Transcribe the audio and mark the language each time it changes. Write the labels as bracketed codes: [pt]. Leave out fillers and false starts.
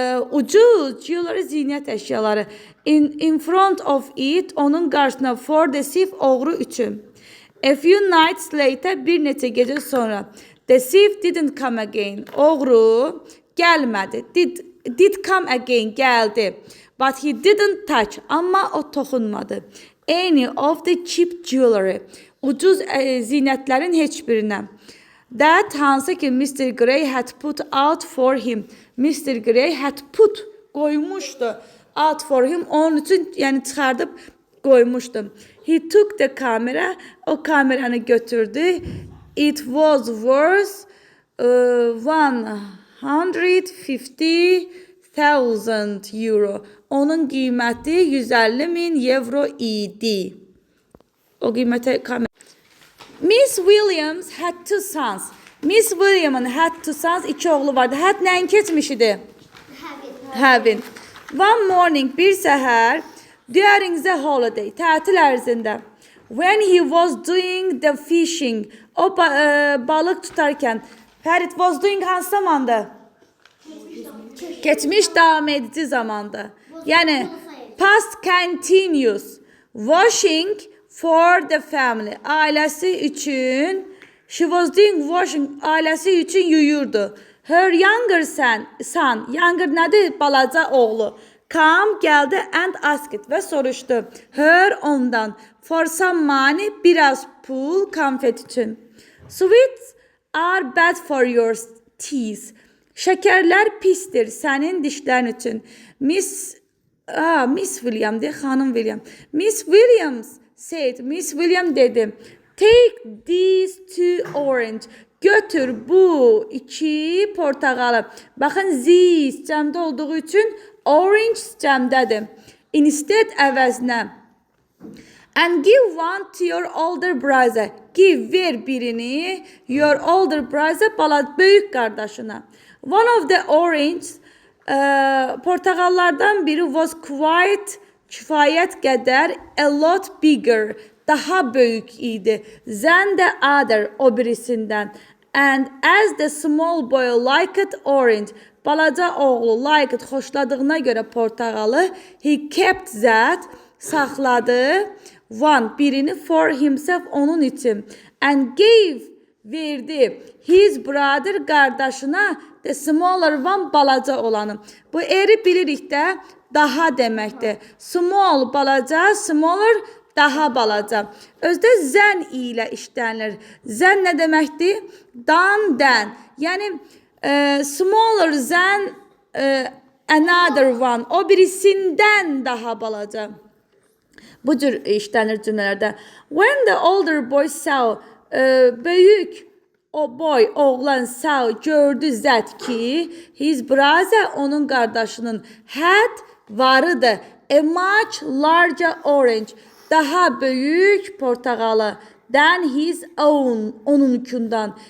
[az] ucuz jewelry zinət əşyaları. [en] In front of it, [az] onun qarşısına, [en] for the thief, [az] oğru üçün. [en] A few nights later, [az] bir neçə gecə sonra, [en] the thief didn't come again. [az] Oğru gəlmədi. [en] Did come again, [az] gəldi. [en] But he didn't touch, [az] amma o toxunmadı. [en] Any of the cheap jewelry, [az] ucuz zinətlərin heç birinə. [en] That [az] hansı ki [en] Mr. Gray had put out for him. Mr. Gray had put, qoymuşdu. Out for him, [az] onun üçün, yəni çıxardıb qoymuşdu. [en] He took the camera, [az] o kameranı götürdü. [en] It was worth 150,000 euro. [az] Onun qiyməti 150.000 euro idi. O qiymətə kamera. [en] Miss Williams had two sons. [az] Miss William'ın [en] had two sons, [az] iki oğlu vardı. Had nəyin keçmiş idi? Having. [en] One morning, [az] bir səhər, [en] during the holiday, [az] tətil ərzində, [en] when he was doing the fishing, [az] o balıq tutarkən, Ferit was doing hansı zamanda? Keçmiş davam edici zamanda. [en] Yəni, past continuous. Washing for the family. [az] Ailəsi üçün, [en] she was doing washing, [az] ailəsi üçün yuyurdu. Her younger son, younger nədir? Balaca oğlu. Come, gəldi [en] and asked [az] və soruşdu. Her ondan. For some money, biraz pul, konfet üçün. [en] Sweets are bad for your teeth. [az] Şəkərlər pistir sənin dişlərin üçün. Miss William deyək, xanım William. [en] Miss Williams said, [az] Miss William dedi. [en] Take these two orange. [az] Götür bu iki portağalı. Baxın, these cəmdə olduğu üçün orange cəmdədir. Instead əvəzinə. [en] And give one to your older brother. [az] Give, ver birini [en] your older brother, [az] böyük qardaşına. [en] One of the orange, [az] portağallardan biri [en] was quite, [az] kifayət qədər, [en] a lot bigger, [az] daha böyük idi. [en] Than the other, [az] o birisindən. [en] And as the small boy liked orange, [az] balaca oğlu [en] liked, [az] xoşladığına görə portağalı, [en] he kept that, saxladı, one, birini for himself, onun için. And gave, verdi, his brother, qardaşına, the smaller one, [az] balaca olanı. Bu eri bilirik də, daha deməkdir. Small, balaca, smaller, daha balaca. Özdə zən ilə işlənilir. Zən nə deməkdir? Dan. [en] Yəni, smaller than another one. [az] O birisindən daha balaca. Bu cür işlənir cümlələrdə. [en] When the older boy saw, böyük o boy, oğlan saw, gördü zət ki, his brother, onun qardaşının, had, varıdı, a much larger orange, [az] daha böyük portağalı, [en] than his own, onunkundan.